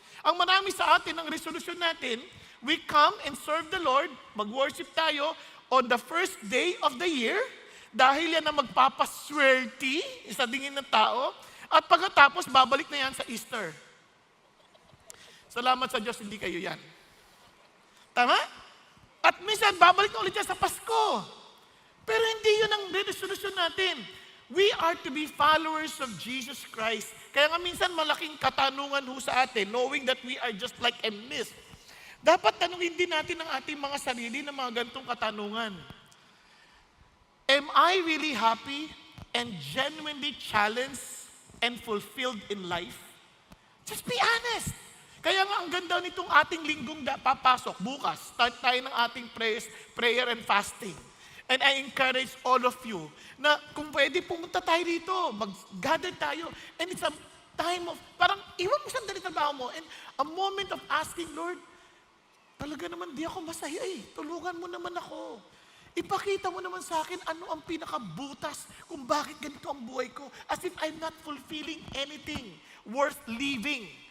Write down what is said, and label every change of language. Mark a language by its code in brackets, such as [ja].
[tl] Ang marami sa atin, ang resolution natin, [en] we come and serve the Lord, [tl] mag-worship tayo [en] on the first day of the year, [tl] dahil yan ang magpapaswerte sa tingin ng tao, at pagkatapos, babalik na yan sa Easter. Salamat sa Diyos, hindi kayo yan. Tama? At minsan, babalik na ulit yan sa Pasko. Pero hindi yun ang resolution natin. [en] We are to be followers of Jesus Christ. [tl] Kaya nga minsan, malaking katanungan ho sa atin, [en] knowing that we are just like a mist. [tl] Dapat tanungin din natin ang ating mga sarili ng mga ganitong katanungan. [en] Am I really happy and genuinely challenged and fulfilled in life? Just be honest. [tl] Kaya nga ang ganda nitong ating linggong papasok bukas. Start tayo ng ating prayer and fasting. [en] And I encourage all of you [tl] na kung pwede pumunta tayo dito, mag-gather tayo. [en] And it's a time of, [tl] parang iwan mo sandali trabaho mo [en] and a moment of asking, [tl] Lord, talaga naman di ako masaya tulungan mo naman ako. Ipakita mo naman sa akin ano ang pinakabutas kung bakit ganito ang buhay ko. [en] As if I'm not fulfilling anything worth living.